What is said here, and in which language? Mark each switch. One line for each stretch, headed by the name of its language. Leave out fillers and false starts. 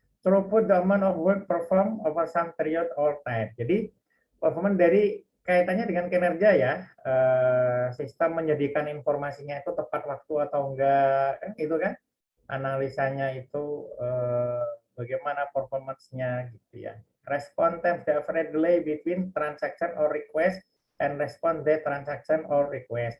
English: Throughput the amount of work performed over some period or time.
Indonesian: Jadi performance dari kaitannya dengan kinerja ya. Sistem menyediakan informasinya itu tepat waktu atau enggak, kan itu kan. Analisanya itu bagaimana performance-nya gitu ya.
English: Response time, the average delay between transaction or request and response the transaction or request.